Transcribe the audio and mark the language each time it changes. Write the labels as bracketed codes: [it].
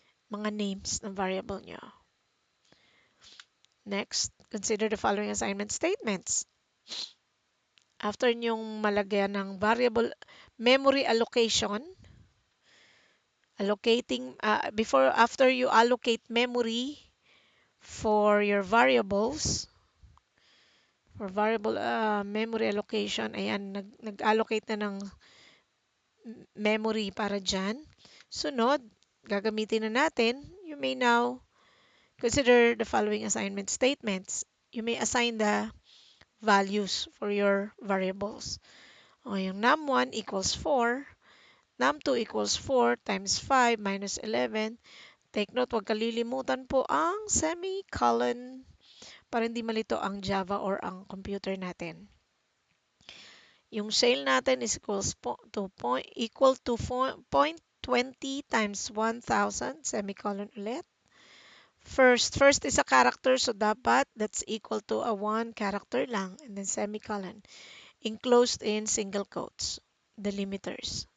[tl] Mga names ng variable nyo. [en] Next, consider the following assignment statements. After nyong malagyan ng variable memory allocation, after you allocate memory for your variables, for variable memory allocation, [tl] ayan, nag-allocate na ng memory para dyan. Sunod, gagamitin na natin, [en] you may now consider the following assignment statements. You may assign the values for your variables. O, yung num1 equals 4, num2 equals 4 times 5 minus 11. Take note, [tl] huwag kalilimutan po ang semicolon para hindi malito ang Java or ang computer natin. [en] Yung sale natin is equal to 0.2 20 times 1,000, semicolon ulit. First is a character, so dapat that's equal to a 1 character lang, and then semicolon. Enclosed in single quotes, delimiters.